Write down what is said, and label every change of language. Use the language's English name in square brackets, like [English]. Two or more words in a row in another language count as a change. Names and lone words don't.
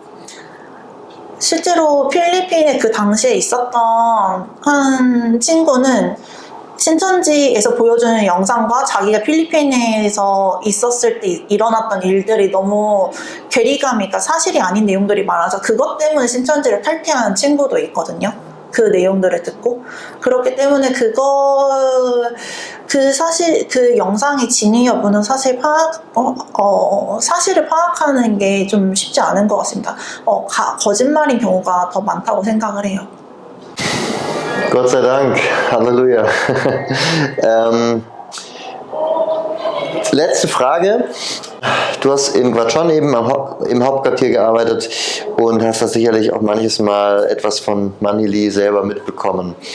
[Korean] 실제로 필리핀에 그 당시에 있었던 한 친구는 신천지에서 보여주는 영상과 자기가 필리핀에서 있었을 때 일어났던 일들이 너무 괴리감이, 그러니까 사실이 아닌 내용들이 많아서 그것 때문에 신천지를 탈퇴한 친구도 있거든요. 그 내용들을 듣고. 그렇기 때문에 그 영상의 진위 여부는 사실 사실을 파악하는 게 좀 쉽지 않은 것 같습니다. 거짓말인 경우가 더 많다고 생각을 해요. [German] Gott sei Dank, Halleluja. Letzte Frage. Du hast in Quatschon eben im Hauptquartier gearbeitet und hast da sicherlich auch manches Mal etwas von Manili selber mitbekommen.